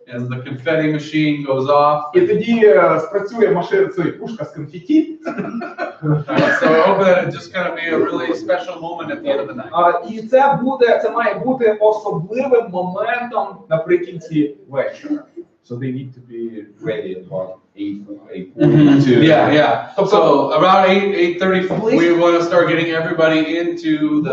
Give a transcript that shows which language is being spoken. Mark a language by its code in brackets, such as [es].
[en] As the confetti machine goes off. [uk] І тоді спрацює пушка з конфеті. [en] So I hope that it's just going to be a really special moment at the end of the night. [uk] І це має бути особливим моментом наприкінці вечора. [en] So they need to be ready at about 8:40. Yeah. So around 8:30, we want to start getting everybody into the